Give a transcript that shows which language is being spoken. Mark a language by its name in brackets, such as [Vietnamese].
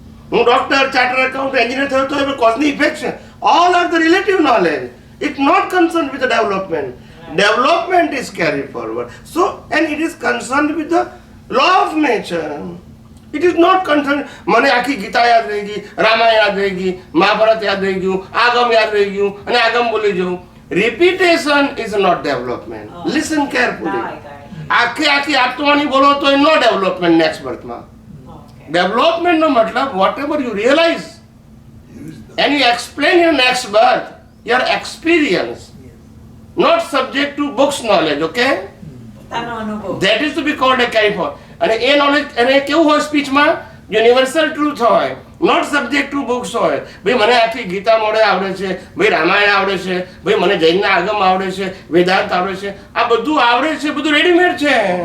[Gujarati] હું doctor, chartered account, engineer થયો તોય કોઝની ઇફેક્ટ છે. [English] All are the relative knowledge. It's not concerned with the development. Development is carried forward. So, and it is concerned with the law of nature. It is not concerned. [Gujarati] મને આખી ગીતા યાદ રહી ગઈ, રામાયણ યાદ રહી ગઈ, મહાભારત યાદ રહી ગયું, આગમ યાદ રહી ગયું અને આગમ બોલી જવું. [English] Repetition is not development. Listen carefully. [Gujarati] આખી આત્માની બોલો તો નો ડેવલપમેન્ટ નેક્સ્ટ બર્થમાં. ડેવલપમેન્ટ નો મતલબ [English] whatever you realize and you explain your next birth, your experience, not subject to books knowledge, okay? [Gujarati] પોતાનો અનુભવ. [English] That is to be called a carry forward. [Gujarati] અને એ knowledge એને કેવું હોય સ્પીચમાં? યુનિવર્સલ ટ્રુથ હોય. [English] not subject to books [Gujarati] હોય. ભાઈ મને આખી ગીતા મોડે આવડે છે, ભાઈ રામાયણ આવડે છે, ભાઈ મને જૈનના આગમ આવડે છે, વેદાંત આવડે છે, આ બધું આવડે છે, બધું રેડીમેડ છે.